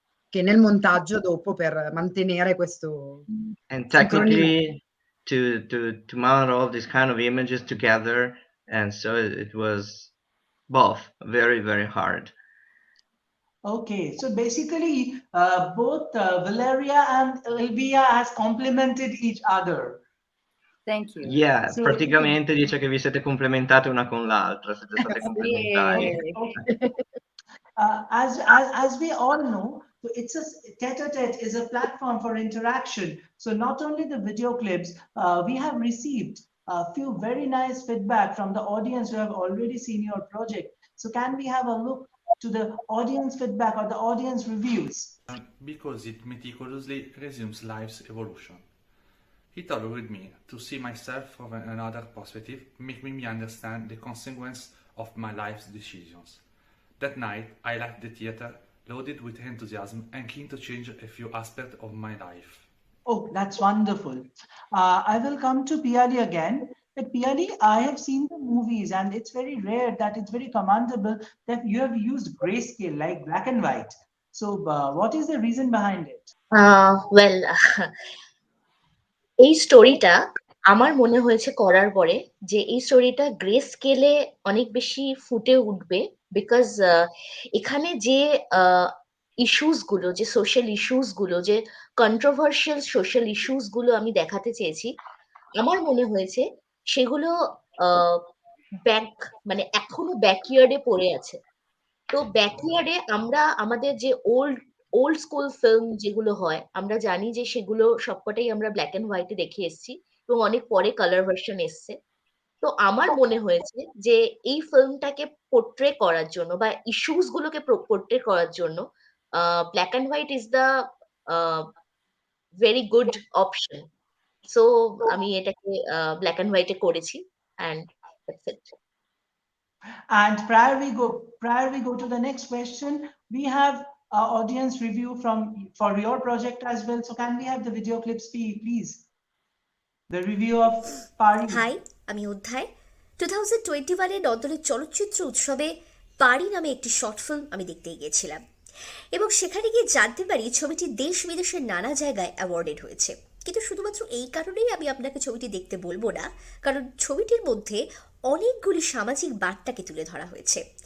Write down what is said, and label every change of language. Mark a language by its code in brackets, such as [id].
[it] che nel montaggio dopo per mantenere questo sincronia. [en] technically to mount all these kind of images together, and so it was both very, very hard. Okay, so basically, both Valeria and Elvia has complemented each other. Thank you. Yeah, So, [it] praticamente dice che vi siete complementate una con l'altra, siete state complementari. [en] okay. As we all know, so it's a Tete-a-tete is a platform for interaction. So not only the video clips, we have received a few very nice feedback from the audience who have already seen your project. So can we have a look to the audience feedback or the audience reviews? Because it meticulously resumes life's evolution. It allowed me to see myself from another perspective, making me understand the consequence of my life's decisions. That night, I left the theater loaded with enthusiasm and keen to change a few aspects of my life. Oh, that's wonderful. I will come to Piali again. But Piali, I have seen the movies, and it's very rare that it's very commendable that you have used grayscale, like black and white. So, what is the reason behind it? [bn] Well, এই স্টোরিটা আমার মনে হয়েছে করার পরে যে এই স্টোরিটা গ্রে স্কেলে অনেক বেশি ফুটে উঠবে, বিকজ এখানে যে ইস্যুস গুলো, যে সোশ্যাল ইস্যুস গুলো, যে কন্ট্রোভার্সিয়াল সোশ্যাল ইস্যুস গুলো আমি দেখাতে চেয়েছি, আমার মনে হয়েছে সেগুলো ব্যাক মানে এখনো ব্যাকইয়ার্ডে পড়ে আছে। তো ব্যাকইয়ার্ডে আমরা আমাদের যে ওল্ড স্কুল ফিল্ম যেগুলো হয়, আমরা জানি যে সেগুলো সবকটাই আমরা ব্ল্যাক এন্ড হোয়াইটে দেখে এসেছি এবং অনেক পরে কালার ভার্সন এসছে। তো আমার মনে হয়েছে যে এই ফিল্মটাকে পোর্ট্রে করার জন্য বা ইস্যুস গুলোকে পোর্ট্রে করার জন্য [en] Black and white is the very good option. [bn] So আমি এটাকে ব্ল্যাক এন্ড হোয়াইটে করেছি, [en] And that's it. And prior we go to the next question, we have audience review for your project as well. So can we have the video clips, please? The review of Pari. [bn] High, আমি অধ্যায়। 2021 নন্দনের চলচ্চিত্র উৎসবে পারি নামে একটি short film আমি দেখতে গিয়েছিলাম এবং সেখানে গিয়ে জানতে পারি ছবিটি দেশ বিদেশের নানা জায়গায় অ্যাওয়ার্ডেড হয়েছে। কিন্তু শুধুমাত্র এই কারণেই আমি আপনাকে ছবিটি দেখতে বলবো না, কারণ ছবিটির মধ্যে অনেকগুলি সামাজিক বার্তাকে তুলে ধরা হয়েছে।